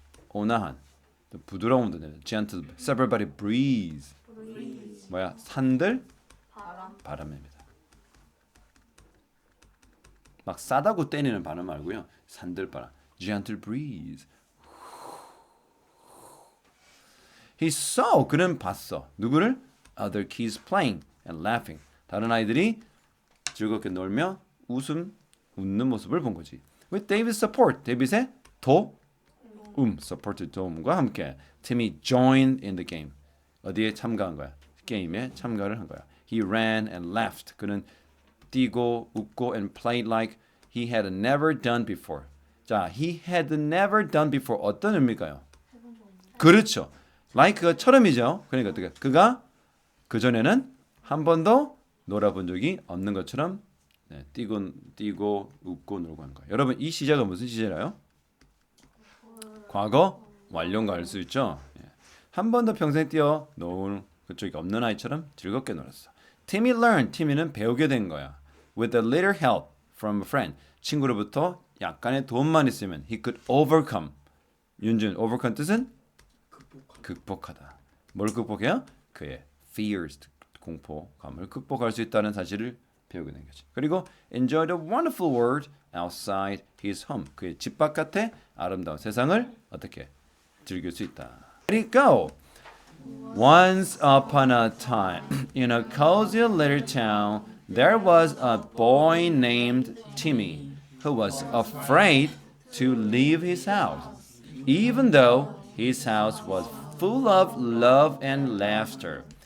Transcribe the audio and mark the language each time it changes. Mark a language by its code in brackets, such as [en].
[ko] 온화한 부드러운 [en] gentle everybody breeze [ko] 뭐야? 산들 바람입니다. 막 싸다고 때리는 바람 말고요. 산들 바람 gentle breeze. [en] He saw [ko] 그는 봤어. 누구를? [en] Other kids playing and laughing. [ko] 다른 아이들이 즐겁게 놀며 웃는 모습을 본 거지. [en] With David's support, [ko] 데빗의 supported 도움과 함께 [en] Timmy joined in the game. [ko] 어디에 참가한 거야? 게임에 참가를 한 거야. [en] He ran and laughed. [ko] 그는 뛰고 웃고 [en] and played like he had never done before. 자, he had never done before [ko] 어떤 의미일까요? 그렇죠. like가 처럼이죠. 그러니까 어떻게? 그가 그 전에는 한 번도 놀아본 적이 없는 것처럼 뛰고 웃고 놀고 하는 거예요. 여러분 이 시제가 무슨 시제라요? 과거 완료가 알 수 있죠. 한 번도 평생 뛰어 노는 그쪽이 없는 아이처럼 즐겁게 놀았어. [en] Timmy learned. [ko] 티미는 배우게 된 거야. [en] With a little help from a friend. [ko] 친구로부터 약간의 도움만 있으면 [en] he could overcome. [ko] 윤준, overcome 뜻은? 극복하다. 뭘 극복해요? 그의 fears, 공포감을 극복할 수 있다는 사실을 배우게 된 거지. [en] 그리고 enjoy the wonderful world outside his home. [ko] 그의 집 바깥의 아름다운 세상을 어떻게 즐길 수 있다. [en] Let it go. Once upon a time, in a cozy little town, there was a boy named Timmy who was afraid to leave his house, even though his house was full of love and laughter.